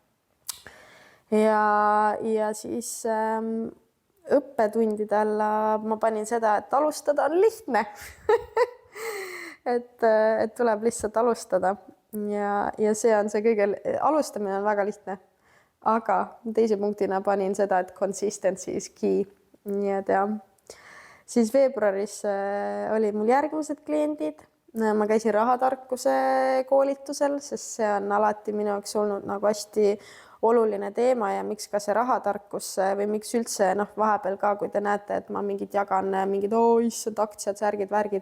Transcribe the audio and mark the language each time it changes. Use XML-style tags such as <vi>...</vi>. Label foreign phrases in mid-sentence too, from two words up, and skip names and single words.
<et>Ja siis õppetundidel ma panin seda, et alustada on lihtne. Et tuleb lihtsalt alustada ja see on see kõige, alustamine on väga lihtne, aga teise punktina panin seda, et</et> <en>consistency is key.</en> <et>Nii et ja siis veebruaris oli mul järgmised kliendid. Ma käisin rahatarkuse koolitusel, sest see on alati minu jaoks olnud nagu hästi oluline teema ja miks ka see rahatarkus või miks üldse vahepeal ka, kui te näete, et ma mingid jagan mingid issand aktsiad, särgid, värgid.</et>